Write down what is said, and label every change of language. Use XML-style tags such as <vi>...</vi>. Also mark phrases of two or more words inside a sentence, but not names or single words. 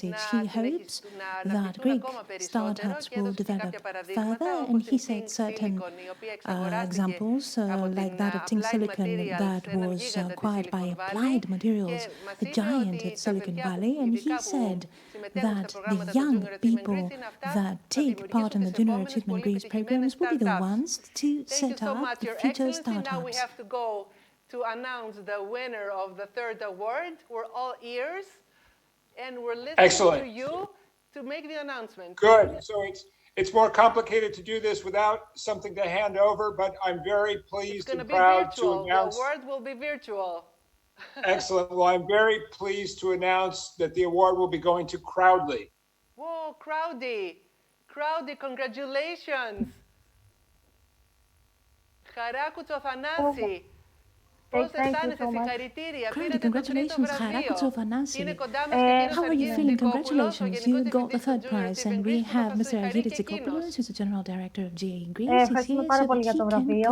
<el>να αναπτυχθούν ακόμα περισσότερο και έδωσε και κάποια παραδείγματα όπως η Think Silicon, η οποία εξαγοράστηκε από την Applied Materials, έναν γίγαντα της Silicon Valley και μας είπε ότι τα παιδιά ειδικά που συμμετέχουν στα προγράμματα του Junior Achievement Greece είναι αυτά θα δημιουργήσουν τις επόμενες πολύ επιτυχημένες startups.</el> <en>Thank you so much, Your Excellency. Now we have to go to announce the winner of the third award. We're all ears and we're listening to you to make the announcement. Good. So it's more complicated to do this without something to hand over, but I'm very pleased and proud to announce. The award will be virtual. Excellent. Well, I'm very pleased to announce that the award will be going to Crowdly. Whoa, Crowdy. Crowdy, congratulations.</en> <el>Χαράκου Τσοφανάση. Πώς αισθάνεσαι, συγχαρητήρια, πήρατε το τρίτο βραβείο. Είναι κοντά μας και κύριος Αργύρης Δικόπουλος, ο Γενικός Διευθυντής του Junior Achievement Greece, που θα σας συγχαρεί και εκείνος. Ευχαριστούμε πάρα πολύ για το βραβείο.</el>